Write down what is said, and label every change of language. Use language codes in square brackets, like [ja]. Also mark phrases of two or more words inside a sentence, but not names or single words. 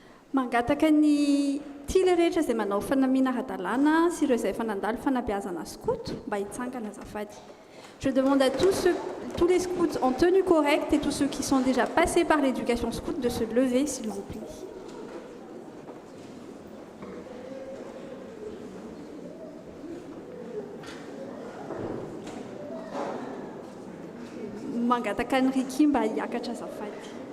[mg] mangataka ny tily rehetra izay manao fanamiana hadalana sy ireo izay fanandalo fanabeazana scout mba hitsangana azafady. [fr] Je demande à tous les scouts en tenue correcte et tous ceux qui sont déjà passés par l'éducation scout de se lever, s'il vous plaît. [mg] Mangataka ny Ricky mba hiakatra azafady.